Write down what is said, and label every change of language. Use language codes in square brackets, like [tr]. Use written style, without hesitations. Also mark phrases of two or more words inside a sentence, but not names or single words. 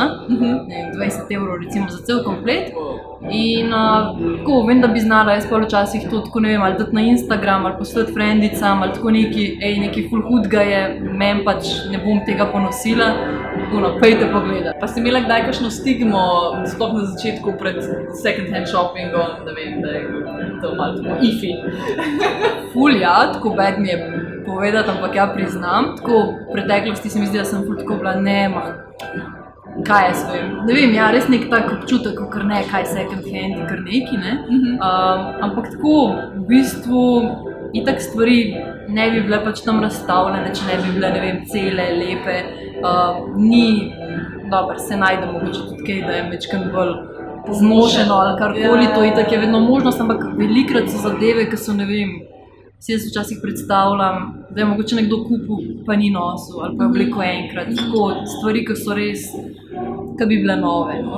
[sl] Ne vem, 20 € recimo za cel komplet. In tako, vem, da bi znala jaz pa včasih to tako, ne vem, ali dati na Instagram, ali poslati frendicam, ali tako neki ful hudga je, men pač ne bom tega ponosila. Pejte pogledat. Pa si imela kdaj kakšno stigmo, sploh na začetku pred [en] second hand [sl] shoppingom, da vem, da je to malo tako ifi? Ful ja, tako bad mi je povedati, ampak ja priznam. Tako v preteklosti se mi zdi, da sem ful tako bila, kaj jaz vem. Ne vem, ja, res nek tak občutek, kar ne, kaj [en] second hand, [sl] kar neki, ne. Ampak tako, v bistvu, itak stvari ne bi bile pač tam razstavljene, če ne bi bile, ne vem, cele, lepe. Ni, dobro, se najde mogoče tudi kaj, da je mečken bolj zmošeno ali karkoli, to itak je vedno možnost, ampak velikrat so zadeve, ki so, ne vem, si jaz včasih predstavljam, da je mogoče nekdo kupil, pa ni nosil, ali pa je oblekel enkrat, tako stvari, ki so res, ki bi bile nove, no.